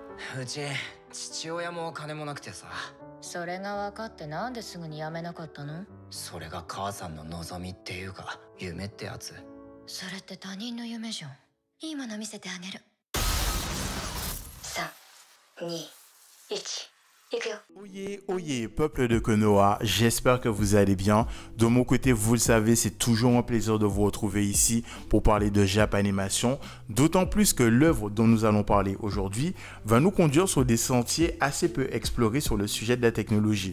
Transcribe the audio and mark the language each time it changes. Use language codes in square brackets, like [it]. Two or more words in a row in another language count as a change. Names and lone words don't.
[ja] うち父親も金もなくてさ。それが分かってなんですぐに辞めなかったの？それが母さんの望みっていうか夢ってやつ。それって他人の夢じゃん。いいもの見せてあげる。3、2、1。 [fr] Oyez, oyez, peuple de Konoha, j'espère que vous allez bien. De mon côté, vous le savez, c'est toujours un plaisir de vous retrouver ici pour parler de Japanimation. D'autant plus que l'œuvre dont nous allons parler aujourd'hui va nous conduire sur des sentiers assez peu explorés sur le sujet de la technologie.